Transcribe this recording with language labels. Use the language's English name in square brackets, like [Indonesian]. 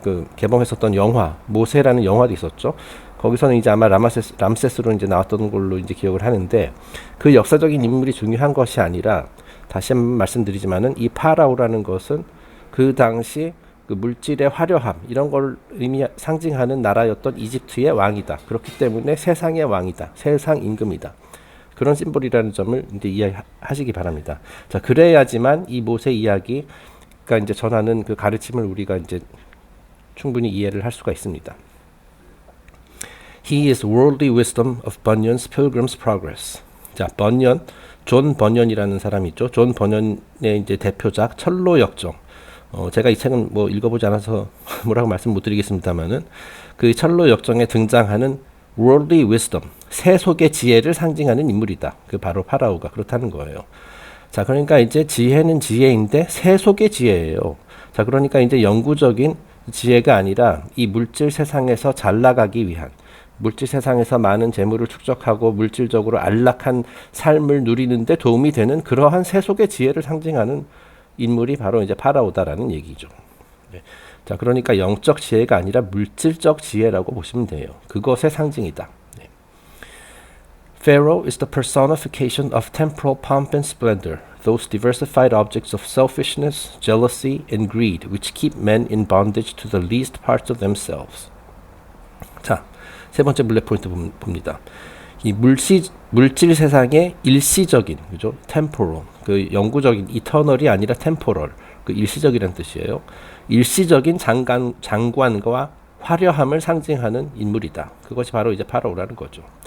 [Korean] 그 개봉했었던 영화 모세라는 영화도 있었죠. 거기서는 이제 아마 람세스로 이제 나왔던 걸로 이제 기억을 하는데, 그 역사적인 인물이 중요한 것이 아니라, 다시 한번 말씀드리지만은 이 파라오라는 것은 그 당시 그 물질의 화려함 이런 걸 상징하는 나라였던 이집트의 왕이다. 그렇기 때문에 세상의 왕이다, 세상 임금이다. 그런 심볼이라는 점을 이제 이해하시기 바랍니다. 자, 그래야지만 이 모세 이야기가 이제 전하는 그 가르침을 우리가 이제 충분히 이해를 할 수가 있습니다. [English] He is worldly wisdom of Bunyan's Pilgrim's Progress. [Korean] 자, 존 번연이라는 사람이 있죠. 존 번연의 이제 대표작 철로역정. 제가 이 책은 뭐 읽어보지 않아서 뭐라고 말씀 못 드리겠습니다만은, 그 철로역정에 등장하는 [English] worldly wisdom, [Korean] 세속의 지혜를 상징하는 인물이다. 그 바로 파라오가 그렇다는 거예요. 자, 그러니까 이제 지혜는 지혜인데 세속의 지혜예요. 자, 그러니까 이제 영구적인 지혜가 아니라 이 물질 세상에서 잘 나가기 위한, 물질 세상에서 많은 재물을 축적하고 물질적으로 안락한 삶을 누리는데 도움이 되는 그러한 세속의 지혜를 상징하는 인물이 바로 이제 파라오다라는 얘기죠. 네. 자, 그러니까 영적 지혜가 아니라 물질적 지혜라고 보시면 돼요. 그것의 상징이다. 네. [English] Pharaoh is the personification of temporal pomp and splendor, those diversified objects of selfishness, jealousy, and greed, which keep men in bondage to the least parts of themselves. [Korean] 자, 세 번째 블랙 포인트 봅니다. 이 물질 세상의 일시적인, 그죠? temporal, 그 영구적인, eternal이 아니라 temporal, 그 일시적이라는 뜻이에요. 일시적인 장관과 화려함을 상징하는 인물이다. 그것이 바로 이제 파라오라는 거죠.